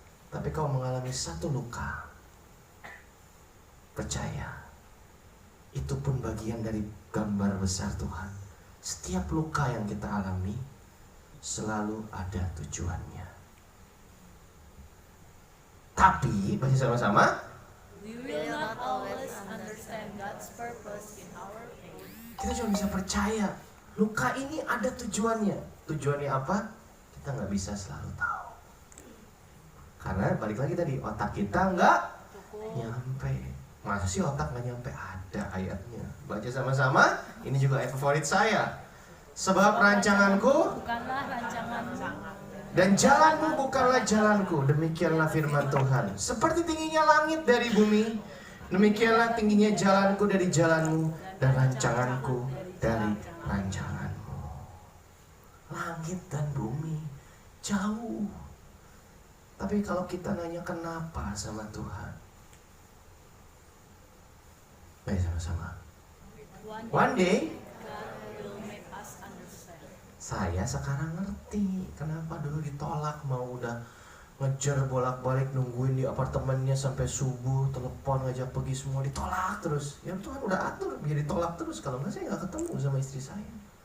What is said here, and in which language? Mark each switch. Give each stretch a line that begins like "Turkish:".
Indonesian: Tapi kau mengalami satu luka, percaya, itu pun bagian dari gambar besar Tuhan. Setiap luka yang kita alami selalu ada tujuannya. Tapi, baca sama-sama.
English: We will not always understand God's purpose in our pain.
Indonesian: Kita cuma bisa percaya luka ini ada tujuannya. Tujuannya apa? Kita nggak bisa selalu tahu. Karena balik lagi tadi, otak kita nggak nyampe. Masa sih otak nggak nyampe? Ada ayatnya. Baca sama-sama. Ini juga ayat favorit saya. Sebab rancanganku Bukanlah rancanganmu dan jalanmu bukanlah jalanku. Demikianlah firman Tuhan. Seperti tingginya langit dari bumi, demikianlah tingginya jalanku dari jalanmu dan rancanganku dari rancanganmu. Langit dan bumi jauh. Tapi kalau kita nanya kenapa sama Tuhan, baik sama-sama.
English: One day God will make us understand.
Indonesian: saya sekarang ngerti kenapa dulu ditolak, mau udah ngejar bolak-balik nungguin di apartemennya sampai subuh, telepon ngajak pergi semua ditolak terus. Ya Tuhan udah atur biar ditolak terus, kalau nggak saya nggak ketemu sama istri saya.